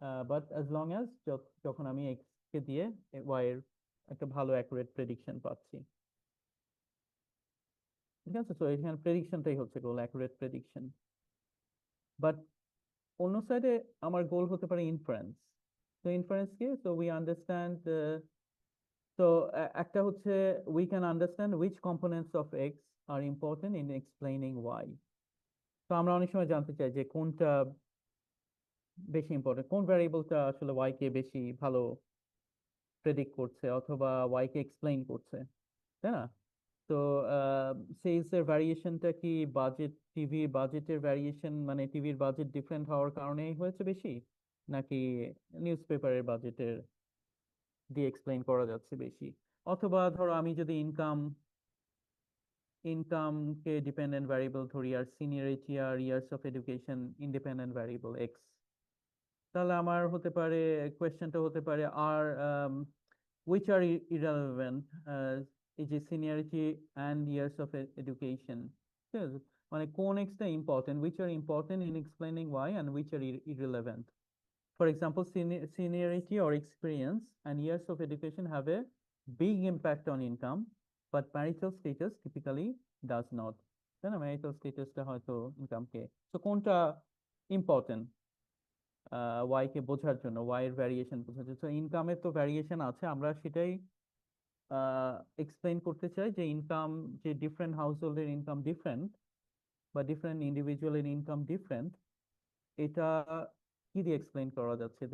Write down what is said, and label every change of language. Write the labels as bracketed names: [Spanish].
[English] but as long as [Bangla] যখন আমি x কে দিয়ে ওয়াই এর একটা ভালো অ্যাকুরেট প্রেডিকশন পাচ্ছি, ঠিক আছে? তো এখানে প্রেডিকশনটাই হচ্ছে গোল, অ্যাকুরেট প্রেডিকশন। বাট অন্য সাইডে আমার গোল হতে পারে ইনফারেন্স। তো ইনফারেন্স কি? তো [English] we understand, [Bangla] তো [English] So [Bangla] একটা হচ্ছে [English] we can understand which components of X are important in explaining Y. [Bangla] তো আমরা অনেক সময় জানতে চাই যে কোনটা বেশি ইম্পর্টেন্ট, কোন ভ্যারিয়েবলটা আসলে Y কে বেশি ভালো প্রেডিক্ট করছে অথবা Y কে এক্সপ্লেইন করছে, তাই না? তো সেলস এর ভ্যারিয়েশনটা কি টিভির বাজেটের ভ্যারিয়েশন, মানে টিভির বাজেট ডিফারেন্ট হওয়ার কারণেই হয়েছে বেশি, নাকি নিউজ পেপারের বাজেটের দিয়ে এক্সপ্লেইন করা যাচ্ছে বেশি? অথবা ধরো আমি যদি ইনকামকে ডিপেন্ডেন্ট ভ্যারিয়েবল ধরি আর seniority আর years of education independent variable x, তাহলে আমার হতে পারে কোয়েশ্চেনটা হতে পারে আর [English] which are irrelevant, [Bangla] এই যে seniority and years of education, ঠিক আছে? মানে কোন extra important, [English] which are important in explaining why and which are irrelevant. For example, seniority or experience and years of education have a big impact on income, but marital status typically does not. [Bangla] তাই না? marital statusটা হয়তো ইনকামকে, তো কোনটা important Y কে বোঝার জন্য, Y এর variation বোঝার জন্য? তো ইনকামের তো ভ্যারিয়েশন আছে, আমরা সেটাই এক্সপ্লেইন করতে চাই যে ইনকাম, যে ডিফারেন্ট হাউস হোল্ডের ইনকাম ডিফারেন্ট বা ডিফারেন্ট ইন্ডিভিজুয়ালের ইনকাম ডিফারেন্ট, এটা কি দিয়ে এক্সপ্লেইন করা যাচ্ছে?